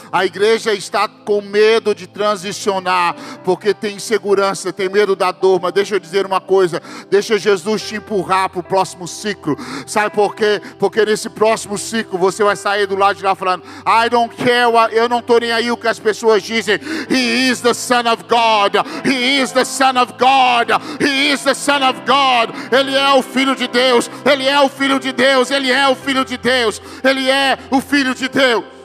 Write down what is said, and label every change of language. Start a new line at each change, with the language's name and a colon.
Portuguese: A igreja está com medo de transicionar, porque tem insegurança, tem medo da dor. Mas deixa eu dizer uma coisa, deixa Jesus te empurrar para o próximo ciclo. Sabe por quê? Porque nesse próximo ciclo você vai sair do lado de lá falando: I don't care, eu não estou nem aí o que as pessoas dizem.
English: He is the Son of God, He is the Son of God, He is the Son of God.
Portuguese: Ele é o Filho de Deus, Ele é o Filho de Deus, Ele é o Filho de Deus, Ele é o Filho de Deus.